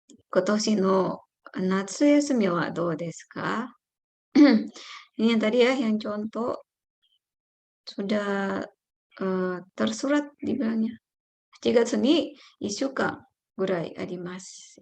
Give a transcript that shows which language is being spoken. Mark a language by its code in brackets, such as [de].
[ja] 今年の夏休みはどうですか？ [id] Ini yang tadi ya, yang contoh sudah tersurat dibilangnya. [ja] 8月に1週間ぐらいあります。